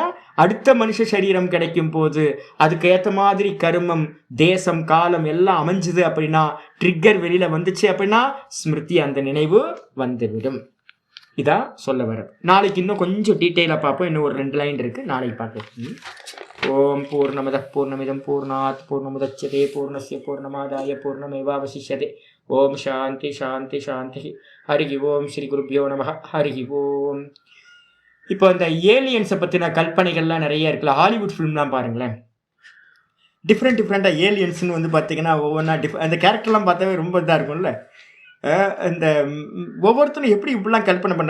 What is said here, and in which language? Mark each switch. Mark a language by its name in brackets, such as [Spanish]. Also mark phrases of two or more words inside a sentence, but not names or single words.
[Tamil] அடுத்த மனுஷ சரீரம் கிடைக்கும் போது அதுக்கு ஏற்ற மாதிரி கர்மம், தேசம், காலம் எல்லாம் அமைஞ்சுது அப்படின்னா, ட்ரிக்கர் வெளியில வந்துச்சு அப்படின்னா ஸ்மிருதி அந்த நினைவு வந்துவிடும். இதான் சொல்ல வர. நாளைக்கு இன்னும் கொஞ்சம் டீட்டெயிலாக பார்ப்போம். இன்னும் ஒரு 2 லைன் இருக்கு, நாளைக்கு பார்க்கலாம். [Sanskrit] ओम् पूर्णमदः पूर्णमिदं पूर्णात् पूर्णमुदच्यते पूर्णस्य पूर्णमादाय पूर्णमेवावशिष्यते. ओम् शान्ति शान्ति शान्ति. हरि ओम्। श्री गुरुभ्यो नमः. हरि ओम्. [Tamil] இப்போ இந்த ஏலியன்ஸை பற்றின கல்பனைகள்லாம் நிறைய இருக்குல்ல. ஹாலிவுட் ஃபிலிம்லாம் பாருங்களேன், டிஃப்ரெண்ட்டாக ஏலியன்ஸ்னு வந்து பார்த்தீங்கன்னா ஒவ்வொன்றா அந்த கேரக்டர்லாம் பார்த்தாவே ரொம்ப இதாக இருக்கும்ல. இந்த ஒவ்வொருத்தரும் எப்படி இப்படிலாம் கல்பனை பண்ணுறா.